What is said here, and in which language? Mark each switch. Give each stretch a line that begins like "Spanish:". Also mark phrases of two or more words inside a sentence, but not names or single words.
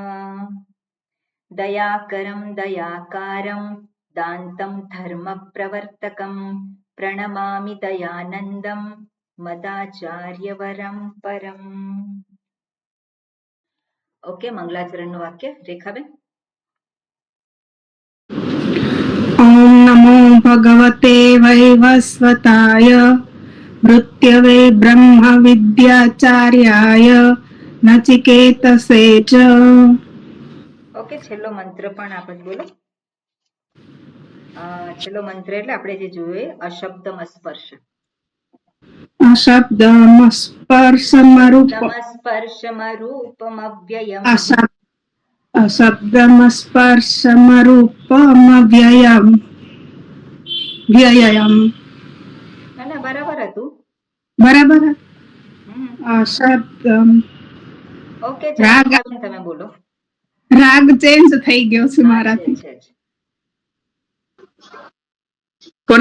Sanskrit: दयाकरं दयाकारं दान्तं धर्मप्रवर्तकं प्रणमामि दयानन्दं मदाचार्यवरं परम्।
Gujarati: ओके, मंगलाचरणનું વાક્ય રેખાબેન.
Sanskrit: ओम नमो भगवते वैवस्वताय मृत्यवे ब्रह्म विद्याचार्याय नचिकेतसे च।
Gujarati: ઓકે, છેલ્લો મંત્ર પણ આપણે બોલો. છેલ્લો મંત્ર એટલે આપણે જે જોઈએ
Sanskrit: અશબ્દમ સ્પર્શ. अशब्दम स्पर्शमरूपमव्ययम्. अशब्दम स्पर्शमरूपमव्ययम्. વ્યયમ.
Gujarati: ના બરાબર હતું. બરાબર. અશબ્દમ. ઓકે, રાગ તમે બોલો. રાગ ચેન્જ થઈ ગયો છે મારાથી. કોને કીધું?